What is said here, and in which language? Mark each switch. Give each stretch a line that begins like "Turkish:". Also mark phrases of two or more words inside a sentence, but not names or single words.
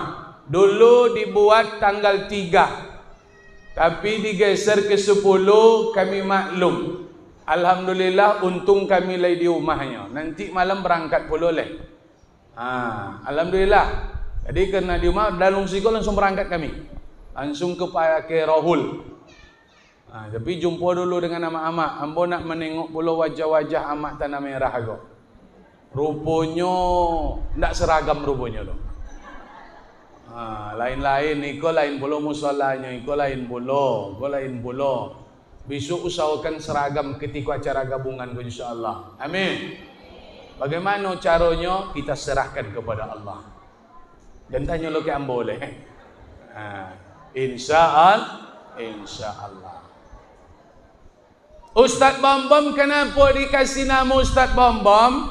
Indonesian: Dulu dibuat tanggal 3, tapi digeser ke 10, kami maklum. Alhamdulillah, untung kami lagi di rumahnya. Nanti malam berangkat pula leh. Alhamdulillah. Jadi kena di rumah, dan langsung berangkat kami. Langsung ke Pakai Rohul. Tapi jumpa dulu dengan amak-amak.
Minangkabau: Ambo nak menengok pula wajah-wajah amak Tanah Merah aku. Rupanya tak seragam rupanya tu. Lain-lain, iko lain pula musolanya, iko lain pula.
Indonesian: Besok usahakan seragam ketika acara gabungan insya-Allah. Amin. Bagaimana caranya? Kita serahkan kepada Allah. Dan tanya lo ke ambo boleh. Insya-Allah. Ustadz Bom-Bom, kenapa dikasih nama Ustadz Bom-Bom?